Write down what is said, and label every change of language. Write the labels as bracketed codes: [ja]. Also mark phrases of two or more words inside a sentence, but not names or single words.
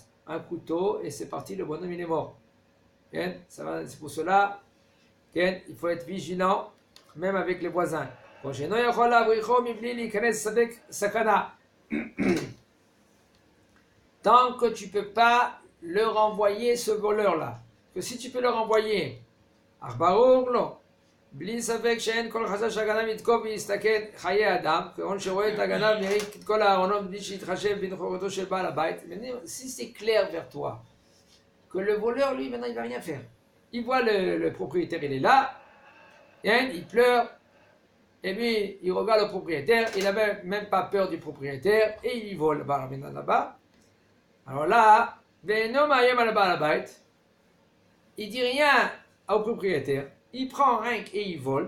[fr] Un couteau et c'est parti, le bonhomme il est mort. C'est pour cela qu'il faut être vigilant, même avec les voisins. Tant que tu ne peux pas le renvoyer, ce voleur-là, que si tu peux le renvoyer, [he] בלי ספק שאין כל חשש שהגנב יתקוף ויסתכן חיי אדם, כמובן שרואה את הגנב מריק את כל הארונות בלי שיתחשב בנוכחותו של בעל הבית. [fr] Si c'est clair vers toi que le voleur lui maintenant il va rien faire, il voit le propriétaire, il est là, il pleure, et lui il regarde le propriétaire, il n'avait même pas peur du propriétaire et il y vole là-bas. Alors là, il dit rien au propriétaire, il prend rien et il vole.